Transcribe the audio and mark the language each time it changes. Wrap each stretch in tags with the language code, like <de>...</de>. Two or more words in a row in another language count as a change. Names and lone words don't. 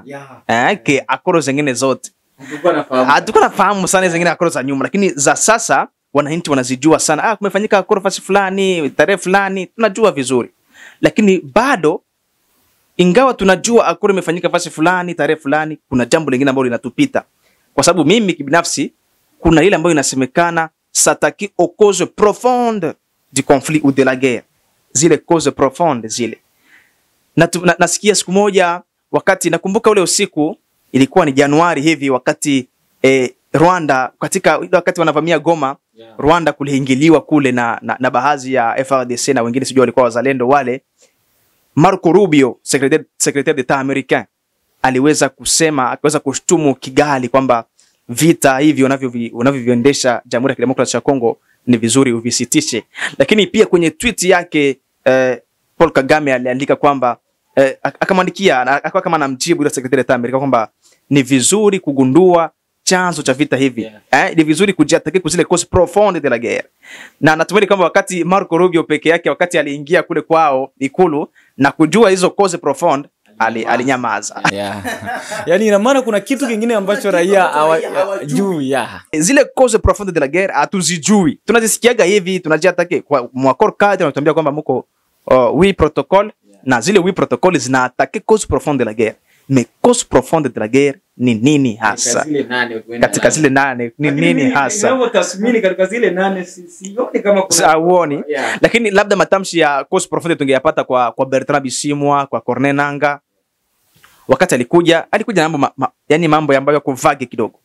<sw>Accord zingine zote hatukuwa nafahamu sana, zingine accord za nyuma, lakini za sasa wananchi wanazijua sana. Kumefanyika accord fasi fulani, tarehe fulani, tunajua vizuri. Lakini bado ingawa tunajua accord imefanyika fasi fulani, tarehe fulani, kuna jambo lingine ambalo linatupita. Kwa sababu mimi kibinafsi kuna ile ambayo inasemekana</sw> <fr>s'attaquer aux causes profondes du conflit ou de la guerre.</fr> <sw>Zile</sw> <fr>causes profondes</fr> <sw>zile. Nasikia siku moja wakati nakumbuka ule usiku ilikuwa ni Januari hivi, wakati Rwanda wakati wanavamia Goma, Rwanda kuliingiliwa kule na baadhi ya FARDC na wengine sijui walikuwa wazalendo wale. Marco Rubio,</sw> <fr>secrétaire d'État américain,</fr> <sw>aliweza kushtumu Kigali kwamba vita hivi unavyoviendesha Jamhuri ya Kidemokrasia ya Kongo ni vizuri uvisitishe. Lakini pia kwenye tweet yake Paul Kagame aliandika kwamba akamwandikia akawa kama anamjibu yule secretary d'État Amerika kwamba ni vizuri kugundua chanzo cha vita hivi. Ni vizuri kujiataki kuzile</sw> <fr>causes profondes de la guerre.</fr> <sw>Na natumai kwamba wakati Marco Rubio peke yake wakati aliingia kule kwao ikulu na kujua hizo</sw> <fr>causes profondes</fr> <sw>alinyamaza. Yaani ina maana kuna kitu kingine ambacho raia hawajui. Zile</sw> <fr>causes profondes de la guerre</fr> <sw>hatuzijui. Tunazisikiaga hivi, tunajiataki kwa mwakor kadri wanatuambia kwamba mko 8 protocol na zile 8 protocol zinaatake</sw> <fr>causes profondes de la guerre. Mais causes profondes de la guerre</fr> <sw>ni nini hasa? Katika zile 8 ni nini hasa? Ndio tathmini katika zile 8 sioni kama kuna saoni. Lakini labda matamshi ya causes profondes tungeyapata kwa Bertrand Bisimwa, kwa Corneille Nangaa. Wakati alikuja na mambo ambayo yako vague kidogo.</sw>